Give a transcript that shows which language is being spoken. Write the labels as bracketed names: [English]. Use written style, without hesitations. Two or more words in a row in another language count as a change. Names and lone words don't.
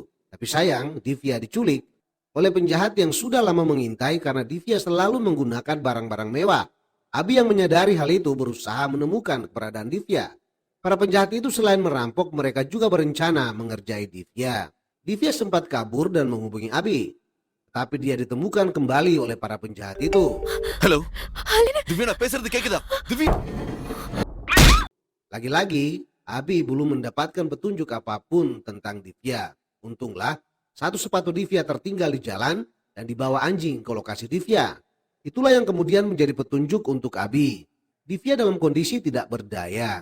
[Indonesian] Tapi sayang, Divya diculik oleh penjahat yang sudah lama mengintai karena Divya selalu menggunakan barang-barang mewah. Abi yang menyadari hal itu berusaha menemukan keberadaan Divya. Para penjahat itu selain merampok, mereka juga berencana mengerjai Divya. Divya sempat kabur dan menghubungi Abi. Tapi dia ditemukan kembali oleh para penjahat itu. Halo. [Tamil] Divya, நான் பேசுறது கேக்குதா? Divya. [Indonesian] Lagi-lagi, Abi belum mendapatkan petunjuk apapun tentang Divya. Untunglah, satu sepatu Divya tertinggal di jalan dan dibawa anjing ke lokasi Divya. Itulah yang kemudian menjadi petunjuk untuk Abi. Divya dalam kondisi tidak berdaya.